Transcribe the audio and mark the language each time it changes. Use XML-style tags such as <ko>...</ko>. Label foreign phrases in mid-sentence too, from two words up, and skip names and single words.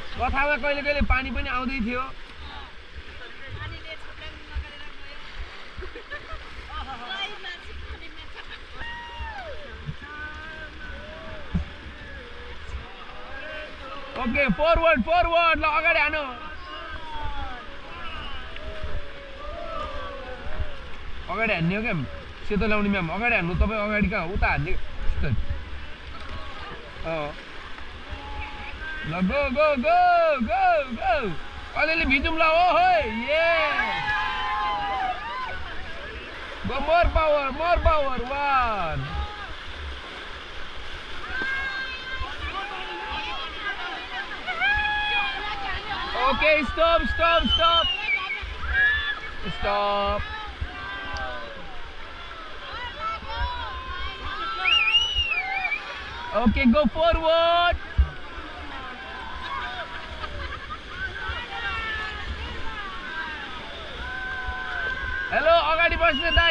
<ne>कथामा कहिले कहिले पानी पनि आउँदै थियो</ne> <en>okay forward</en> <ne>ल अगाडि हानु अगाडि हान्ने हो क्या सेतो ल्याउने म्याम अगाडि हान्नु तपाईँ अगाडि कहाँ उता हान्ने</ne> <en>ल go go go go go</en> <ne>अलिअलि भिजौँ ल ओहो ये</ne> <en>go more power 1 Okay, stop. Okay, go forward. Hello,</en> <ne>अगाडि बस्ने दाइ</ne>